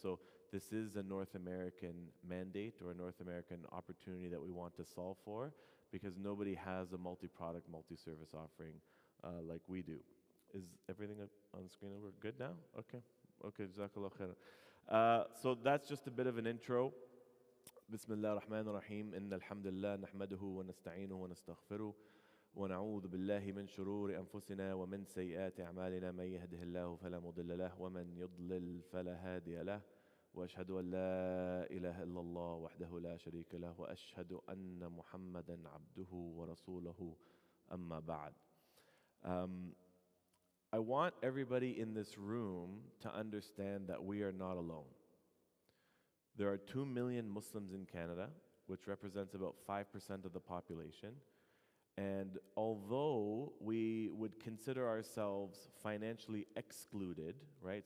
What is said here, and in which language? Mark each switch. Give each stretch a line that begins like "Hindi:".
English: So this is a North American mandate or a North American opportunity that we want to solve for, because nobody has a multi-product, multi-service offering like we do. Is everything on the screen? We're good now? Okay. Okay, Jazakallah khair. So that's just a bit of an intro.
Arabic: بسم الله الرحمن الرحيم إن الحمد لله نحمده ونستعينه ونستغفره ونعوذ بالله من شرور أنفسنا ومن سيئات أعمالنا من يهده الله فلا مضل له ومن يضلل فلا هادي له وأشهد أن لا إله إلا الله وحده لا شريك له وأشهد أن محمدا عبده ورسوله أما بعد.
English: I want everybody in this room to understand that we are not alone. There are 2 million Muslims in Canada, which represents about 5% of the population. And although we would consider ourselves financially excluded, right?